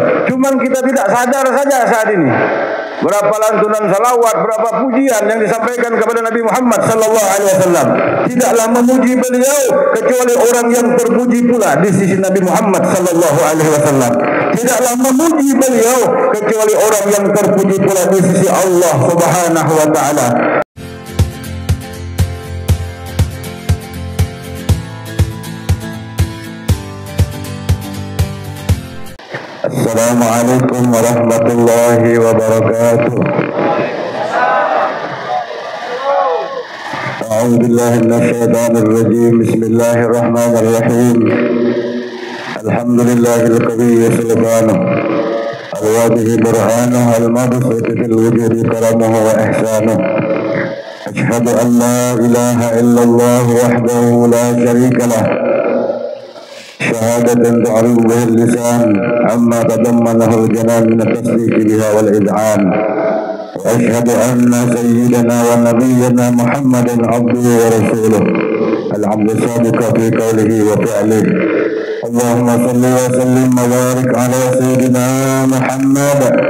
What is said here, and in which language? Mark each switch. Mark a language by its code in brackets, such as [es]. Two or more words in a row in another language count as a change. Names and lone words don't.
[id] Cuman kita tidak sadar saja saat ini. Berapa lantunan salawat, berapa pujian yang disampaikan kepada Nabi Muhammad [ar] صلى الله عليه وسلم. [id] Tidaklah memuji beliau kecuali orang yang terpuji pula di sisi Nabi Muhammad [ar] صلى الله عليه وسلم. [id] Tidaklah memuji beliau kecuali orang yang terpuji pula di sisi [ar] الله سبحانه وتعالى. السلام عليكم ورحمة الله وبركاته. أعوذ بالله من الشيطان الرجيم. بسم الله الرحمن الرحيم. الحمد لله القوي سبحانه الواضح برهانه المبسوط في الوجود كرمه وإحسانه. أشهد أن لا إله إلا الله وحده لا شريك له. شهادة تعرض به اللسان عما تضمنه الجنان من التصديق بها والإذعان وأشهد أن سيدنا ونبينا محمدا عبده ورسوله العبد الصادق في قوله وفعله اللهم صل وسلم وبارك على سيدنا محمد